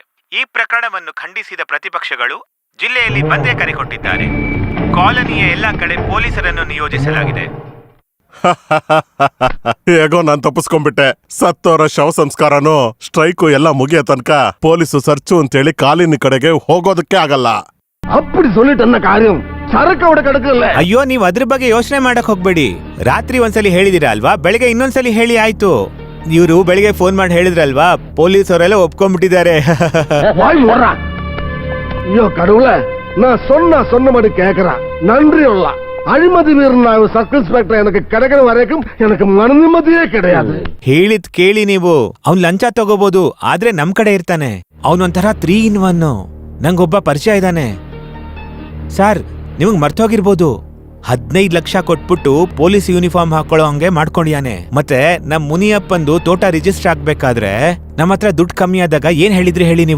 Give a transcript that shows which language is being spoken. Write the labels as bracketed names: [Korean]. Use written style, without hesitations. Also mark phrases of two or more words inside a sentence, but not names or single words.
[Kannada] ಈ ಪ್ರಕರಣವನ್ನು ಖಂಡಿಸಿದ ಪ್ರತಿಪಕ್ಷಗಳು ಜಿಲ್ಲೆಯಲ್ಲಿ ಬಂದ್ಗೆ ಕರೆ ಕೊಟ್ಟಿದ್ದಾರೆ. ಕಾಲೋನಿಯ ಎಲ್ಲಾ ಕಡೆ ಪೊಲೀಸರನ್ನು ನಿಯೋಜಿಸಲಾಗಿದೆ. ಹೇಗೋ ನಾನ್ ತಪ್ಪಿಸ್ಕೊಂಡ್ಬಿಟ್ಟೆ. ಸತ್ತೋರ ಶವ ಸಂಸ್ಕಾರನು ಸ್ಟ್ರೈಕು ಎಲ್ಲ ಮುಗಿಯ ತನಕ ಪೊಲೀಸು ಸರ್ಚು ಅಂತೇಳಿ ಕಾಲಿನ ಕಡೆಗೆ ಹೋಗೋದಕ್ಕೆ ಆಗಲ್ಲ. [Tamil] அப்படி சொல்லிட்டு என்ன காரியம்? சரக்கு அவட கிடக்குல்ல. [Kannada] ಅಯ್ಯೋ, ನೀವ್ ಅದ್ರ ಬಗ್ಗೆ ಯೋಚನೆ ಮಾಡಕ್ ಹೋಗ್ಬೇಡಿ. ರಾತ್ರಿ ಒಂದ್ಸಲಿ ಹೇಳಿದಿರಾ ಅಲ್ವಾ, ಬೆಳಿಗ್ಗೆ ಇನ್ನೊಂದ್ಸಲಿ ಹೇಳಿ ಆಯ್ತು. ಇವರು ಬೆಳಿಗ್ಗೆ ಫೋನ್ ಮಾಡಿ ಹೇಳಿದ್ರಲ್ವಾ, ಪೊಲೀಸ್ ಅವರೆಲ್ಲ ಒಪ್ಕೊಂಡ್ಬಿಟ್ಟಿದ್ದಾರೆ. [Tamil] வாய் மூடுறா. ஐயோ கடவுளே, நான் சொன்னபடி கேக்குறேன். நன்றி உள்ள அழிமதி வீரன் சர்க்கிள் இன்ஸ்பெக்டர் எனக்கு கிடைக்கிற வரைக்கும் எனக்கு மன நிம்மதியே கிடையாது. [Kannada] ಹೇಳಿದ್ ಕೇಳಿ ನೀವು. ಅವ್ನ್ ಲಂಚ ತಗೋಬಹುದು, ಆದ್ರೆ ನಮ್ ಕಡೆ ಇರ್ತಾನೆ. ಅವನೊಂಥರ 3 in 1. ನಂಗೊಬ್ಬ ಪರಿಚಯ ಇದ್ದಾನೆ ಸರ್. ನಿಮಗ್ ಮರ್ತೋಗಿರ್ಬೋದು, 15 ಲಕ್ಷ ಕೊಟ್ಬಿಟ್ಟು ಪೊಲೀಸ್ ಯೂನಿಫಾರ್ಮ್ ಹಾಕೊಳ್ಳೋ ಹಂಗೆ ಮಾಡ್ಕೊಂಡಿಯಾನೆ. ಮತ್ತೆ ನಮ್ ಮುನಿಯಪ್ಪಂದು ತೋಟ ರಿಜಿಸ್ಟರ್ ಆಗ್ಬೇಕಾದ್ರೆ ನಮ್ಮ ಹತ್ರ ದುಡ್ಡು ಕಮ್ಮಿ ಆದಾಗ ಏನ್ ಹೇಳಿದ್ರಿ ಹೇಳಿ ನೀವು?